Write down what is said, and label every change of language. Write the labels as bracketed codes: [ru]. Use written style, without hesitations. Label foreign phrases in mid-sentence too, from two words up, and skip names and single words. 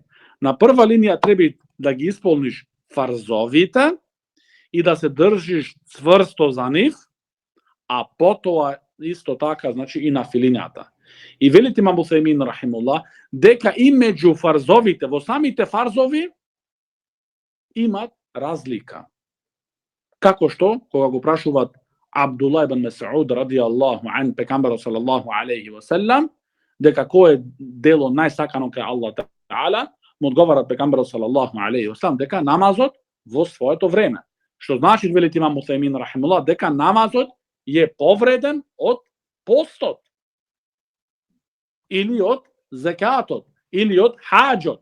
[mk] На прва линија треба да ги исполниш фарзовите и да се држиш цврсто за нив, а потоа исто така, значи и на филината. И велите имам Усаймин рахимуллах дека и меѓу фарзовите, во самите фарзови имат разлика. Како што, кога го прашуваат Абдулла ибн Месуд [ar] رضي الله عن [mk] пекамберот [ar] صلى الله عليه وسلم, [mk] дека кој е дело најсакано кај [ar] الله تعالى, [mk] му одговарат пекамберот [ar] صلى الله عليه وسلم [mk] дека намазот во своето време. Што значи велите имам Усаймин рахимуллах дека намазот е повреден од постот или од закатот или од хаџот.